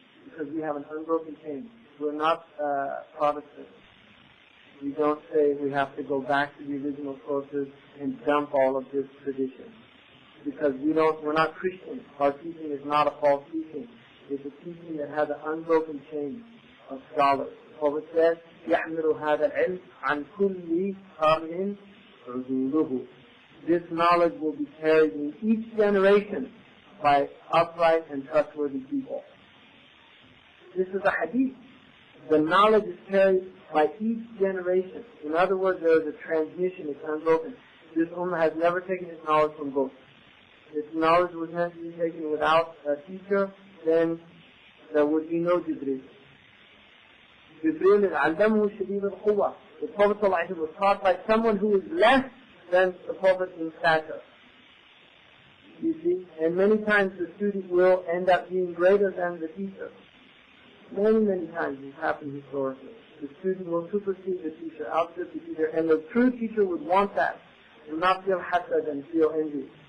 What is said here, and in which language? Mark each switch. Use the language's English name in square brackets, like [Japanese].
[English] Because we have an unbroken chain. We're not Protestants. We don't say we have to go back to the original sources and dump all of this tradition. Because we're not Christians. Our teaching is not a false teaching. It's a teaching that has an unbroken chain of scholars. The Prophet says, [Arabic] يَحْمِلُ هَذَا الْعِلْمِ عَنْ كُلِّ قَرْنٍ عُدُولُهُ. [English] This knowledge will be carried in each generation by upright and trustworthy people. This is a hadith. The knowledge is carried by each generation. In other words, there is a transmission, it's unbroken. This ummah has never taken its knowledge from books. If knowledge was meant to be taken without a teacher, then there would be no Jibreel. Jibreel is [Arabic] عَلَّمُهُ شَدِيدُ الْقُوَّةِ. [English] The Prophet ﷺ was taught by someone who is less than the Prophet in stature. You see? And many times the student will end up being greater than the teacher. Many times this happens historically. The student will supersede the teacher, outstrip the teacher, and the true teacher would want that, and not feel hasad and feel envy.